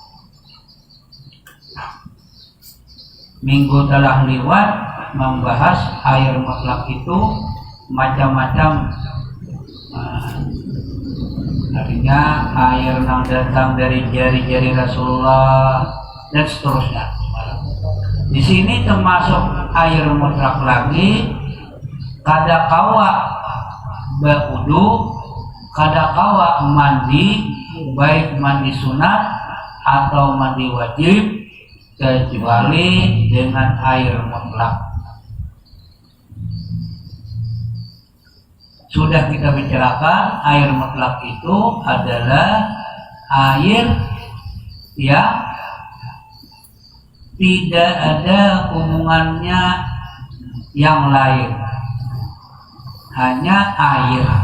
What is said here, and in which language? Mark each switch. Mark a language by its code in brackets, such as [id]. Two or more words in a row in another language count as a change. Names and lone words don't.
[id] Minggu telah lewat membahas air mutlak itu macam-macam. Artinya air yang datang dari jari-jari Rasulullah dan seterusnya. [bjn] Di sini termasuk air mutlak lagi, kada kawa berwudu, kada kawa mandi, baik mandi sunat atau mandi wajib, kecuali dengan air mutlak. [id] Sudah kita bicarakan, air mutlak itu adalah air yang tidak ada hubungannya yang lain, hanya air.